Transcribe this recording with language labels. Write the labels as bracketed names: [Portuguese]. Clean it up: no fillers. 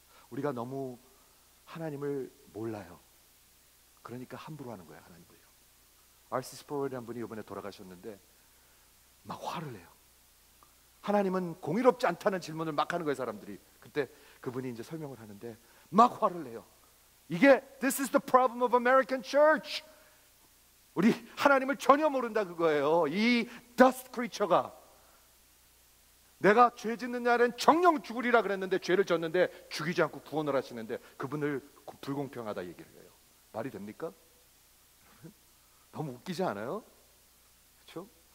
[Korean] 우리가 너무 하나님을 몰라요. 그러니까 함부로 하는 거예요. 하나님을요. R.C. 스프롤이라는 분이 이번에 돌아가셨는데 막 화를 내요. 하나님은 공의롭지 않다는 질문을 막 하는 거예요. 사람들이. 그때 그분이 이제 설명을 하는데 막 화를 내요. 이게 [English] This is the problem of American church. [Korean] 우리 하나님을 전혀 모른다 그거예요. 이 [English] dust creature [Korean] 가, 내가 죄 짓는 날엔 정령 죽으리라 그랬는데 죄를 졌는데 죽이지 않고 구원을 하시는데 그분을 불공평하다 얘기를 해요. 말이 됩니까? 너무 웃기지 않아요? 그렇죠?